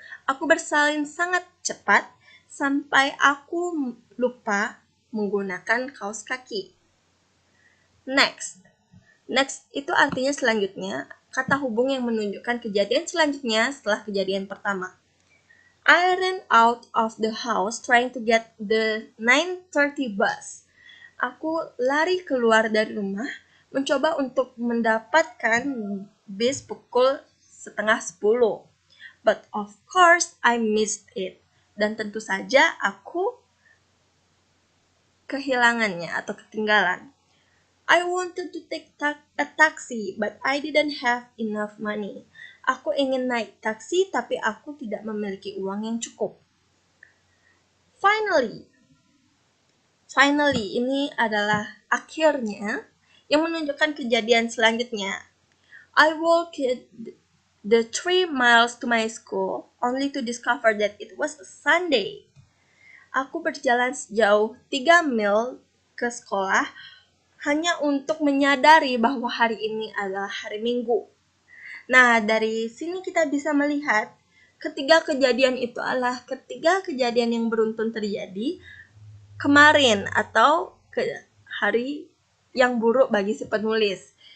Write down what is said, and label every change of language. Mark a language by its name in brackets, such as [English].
[Indonesian] Aku bersalin sangat cepat sampai aku lupa menggunakan kaos kaki. Next itu artinya selanjutnya, kata hubung yang menunjukkan kejadian selanjutnya setelah kejadian pertama. [English] I ran out of the house trying to get the 9:30 bus. [Indonesian] Aku lari keluar dari rumah mencoba untuk mendapatkan bis pukul 9:30. [English] But of course I missed it. [Indonesian] Dan tentu saja aku kehilangannya atau ketinggalan. [English] I wanted to take a taxi, but I didn't have enough money. [Indonesian] Aku ingin naik taksi, tapi aku tidak memiliki uang yang cukup. Finally, ini adalah akhirnya yang menunjukkan kejadian selanjutnya. [English] I walked the 3 miles to my school only to discover that it was a Sunday. [Indonesian] Aku berjalan sejauh 3 mil ke sekolah hanya untuk menyadari bahwa hari ini adalah hari Minggu. Nah, dari sini kita bisa melihat ketiga kejadian itu adalah ketiga kejadian yang beruntun terjadi kemarin atau hari yang buruk bagi si penulis.